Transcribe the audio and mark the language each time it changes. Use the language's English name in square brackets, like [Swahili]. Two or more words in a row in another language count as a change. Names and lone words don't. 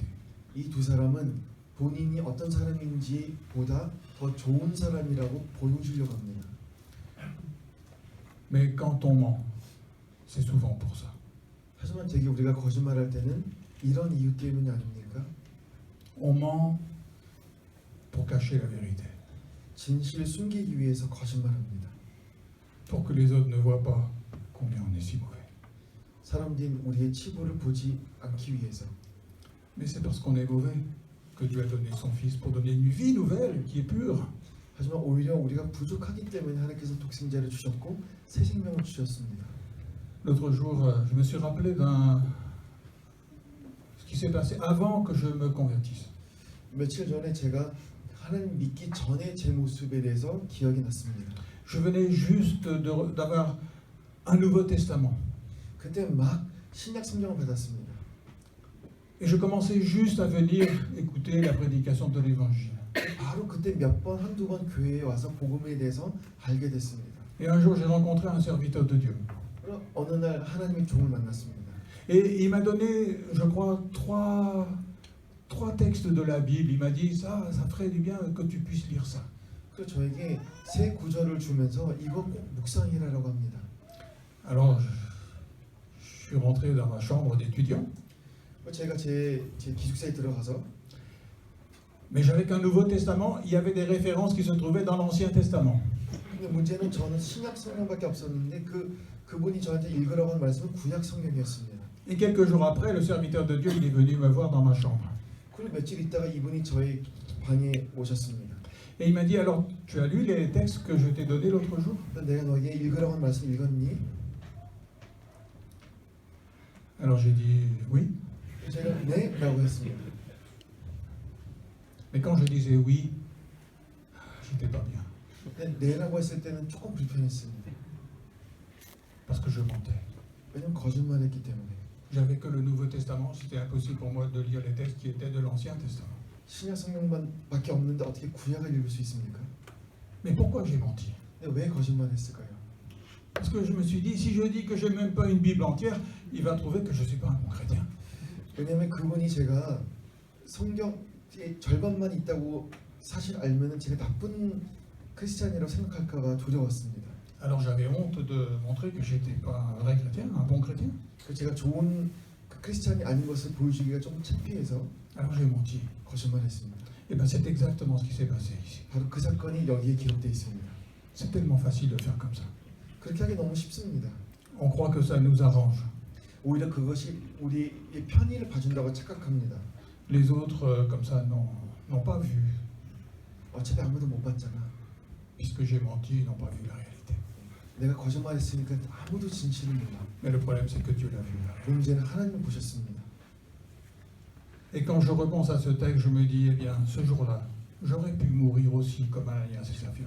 [Korean] 이 두 사람은 본인이 어떤 사람인지 보다 더 좋은 사람이라고 보여주려고 합니다. [French] Mais quand on ment, c'est souvent pour ça. [Korean] 하지만 되게 우리가 거짓말할 때는 이런 이유 때문이 아닙니까? [French] On ment pour cacher la vérité, [Korean] 진실을 숨기기 위해서 거짓말합니다. [French] pour que les autres ne voient pas combien on est si mauvais. [Korean] 사람들이 우리의 치부를 보지 않기 위해서. [French] Mais c'est parce qu'on est mauvais que Dieu a donné son Fils pour donner une vie nouvelle qui est pure. [Korean] 하지만 오히려 우리가 부족하기 때문에 하나님께서 독생자를 주셨고 새 생명을 주셨습니다. [French] L'autre jour, je me suis rappelé ce qui s'est passé avant que je me convertisse. [Korean] 며칠 전에 제가 하나님 믿기 전에 제 모습에 대해서 기억이 났습니다. [French] Je venais juste d'avoir un Nouveau Testament. [Korean] 그때 막 신약 성경을 받았습니다. [French] Et je commençais juste à venir écouter la prédication de l'Évangile. [Korean] 바로 그때 몇 번, 한두 번 교회에 와서 복음에 대해서 알게 됐습니다. [French] Et un jour, j'ai rencontré un serviteur de Dieu. [Korean] 그럼 어느 날 하나님의 종을 만났습니다. [French] Et il m'a donné, je crois, trois textes de la Bible. Il m'a dit, ça ferait du bien que tu puisses lire ça. [Korean] 그래서 저에게 세 구절을 주면서 이거 꼭 묵상이라고 합니다. [French] Alors, je suis rentré dans ma chambre d'étudiant. [Korean] 제가 제 기숙사에 들어가서 [French] Mais j'avais qu'un Nouveau Testament, il y avait des références qui se trouvaient dans l'Ancien Testament. [Korean] 근데 문제는 저는 신약 성경밖에 없었는데 그분이 저한테 읽으라고 한 말씀은 구약 성경이었습니다. [French] Et quelques jours après, le serviteur de Dieu, il est venu me voir dans ma chambre. [Korean] 그리고 며칠 있다가 이분이 저의 방에 오셨습니다. [French] Et il m'a dit, alors, tu as lu les textes que je t'ai donnés l'autre jour? [Korean] 내가 너에게 읽으라고 한 말씀 읽었니? [French] Alors j'ai dit, oui. [Korean] 제가 네? 라고 했습니다. [French] Mais quand je disais oui, j'étais pas bien. [Korean] 근데 네라고 했을 때는 조금 불편했습니다. [French] Parce que je mentais. [Korean] 왜냐면 거짓말했기 때문에. [French] J'avais que le Nouveau Testament, c'était impossible pour moi de lire les textes qui étaient de l'Ancien Testament. [Korean] 신약 성경만밖에 없는데 어떻게 구약을 읽을 수 있습니까? [French] Mais pourquoi j'ai menti? [Korean] 근데 왜 거짓말했을까요? [French] Parce que je me suis dit, si je dis que je n'ai même pas une Bible entière, il va trouver que je ne suis pas un bon chrétien. [Korean] 왜냐면 그분이 제가 성경의 절반만 있다고 사실 알면은 제가 나쁜 크리스찬이라고 생각할까봐 두려웠습니다. [French] Alors j'avais honte de montrer que j'étais pas un vrai chrétien, un bon chrétien. [Korean] 그래서 제가 좋은 크리스찬이 아닌 것을 보여주기가 좀 창피해서 [French] Alors j'ai menti. [Korean] 거짓말했습니다. [French] Et bien c'est exactement ce qui s'est passé ici. [Korean] 바로 그 사건이 여기에 기록되어 있습니다. [French] C'est tellement facile de faire comme ça. [Korean] 그렇게 하기 너무 쉽습니다. [French] On croit que ça nous arrange. [Korean] 오히려 그것이 우리의 편의를 봐준다고 착각합니다. [French] Les autres, comme ça, n'ont pas vu. [Korean] 어차피 아무도 못 봤잖아. [French] Puisque j'ai menti, ils n'ont pas vu la réalité. [Korean] 내가 거짓말했으니까 아무도 진실을 몰라. [French] Mais le problème, c'est que Dieu l'a vu. [Korean] 문제는 하나님을 보셨습니다. [French] Et quand je repense à ce texte, je me dis, eh bien, ce jour-là, j'aurais pu mourir aussi comme Ananias et Saphira.